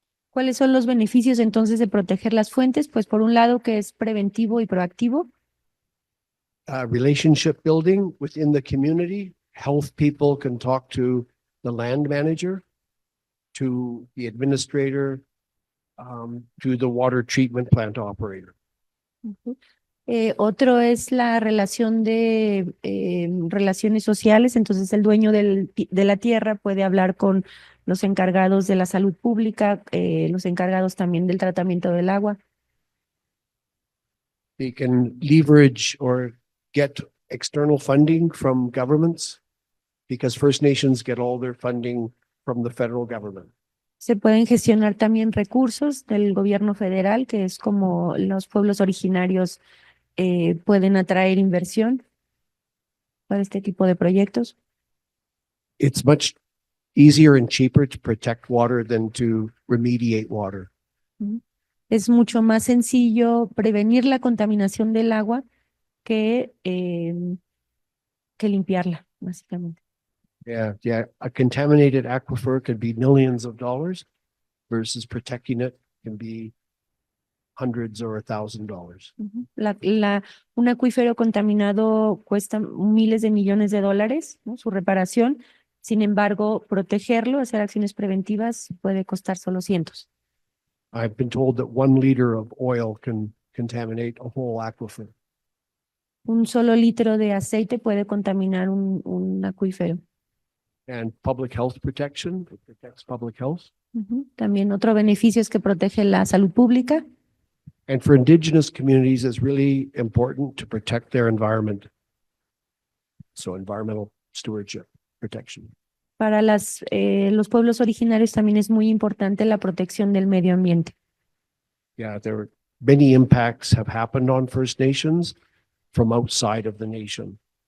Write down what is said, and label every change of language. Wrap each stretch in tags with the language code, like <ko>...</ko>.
<es>¿Cuáles son los beneficios entonces de proteger las fuentes? Pues por un lado que es preventivo y proactivo.</es> <en>Relationship building within the community. Health people can talk to the land manager, to the administrator, to the water treatment plant operator.</en> <es>Otro es la relación de relaciones sociales. Entonces el dueño de la tierra puede hablar con los encargados de la salud pública, los encargados también del tratamiento del agua.</es> <en>They can leverage or get external funding from governments because First Nations get all their funding from the federal government.</en> <es>Se pueden gestionar también recursos del gobierno federal, que es como los pueblos originarios pueden atraer inversión para este tipo de proyectos.</es> <en>It's much easier and cheaper to protect water than to remediate water.</en> <es>Es mucho más sencillo prevenir la contaminación del agua que limpiarla, básicamente.</es> <en>Yeah. A contaminated aquifer could be millions of dollars versus protecting it can be hundreds or $1,000.</en> <es>Un acuífero contaminado cuesta miles de millones de dólares, ¿no? Su reparación. Sin embargo, protegerlo, hacer acciones preventivas puede costar solo cientos.</es> <en>I've been told that 1 liter of oil can contaminate a whole aquifer.</en> <es>Un solo litro de aceite puede contaminar un acuífero.</es> <en>And public health protection, it protects public health.</en> <es>También otro beneficio es que protege la salud pública.</es> <en>And for indigenous communities, it's really important to protect their environment. So environmental stewardship, protection.</en> <es>Para los pueblos originarios también es muy importante la protección del medio ambiente.</es> <en>Yeah, many impacts have happened on First Nations from outside of the nation.</en>